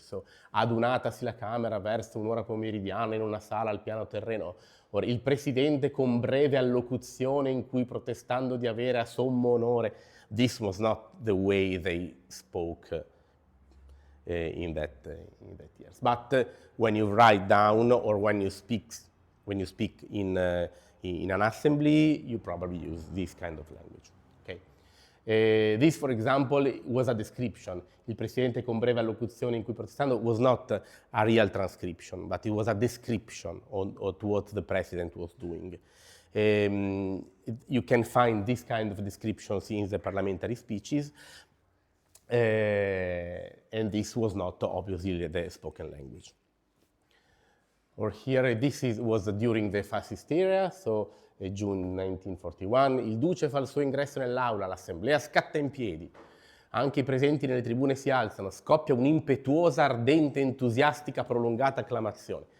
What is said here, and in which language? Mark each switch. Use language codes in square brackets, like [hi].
[it] So, adunatasi la Camera verso un'ora pomeridiana in una sala al piano terreno. Or, il Presidente con breve allocuzione in cui protestando di avere a sommo onore. [en] This was not the way they spoke in that years. But when you write down or when you speak in an assembly, you probably use this kind of language. Okay? This, for example, was a description. [it] Il Presidente con breve allocuzione in cui protestando [en] was not a real transcription, but it was a description of what the President was doing. You can find this kind of descriptions in the parliamentary speeches, and this was not obviously the spoken language. Or here, was during the fascist era, so June 1941, [it] il Duce fa il suo ingresso nell'aula, l'assemblea scatta in piedi, anche i presenti nelle tribune si alzano, scoppia un'impetuosa, ardente, entusiastica, prolungata acclamazione.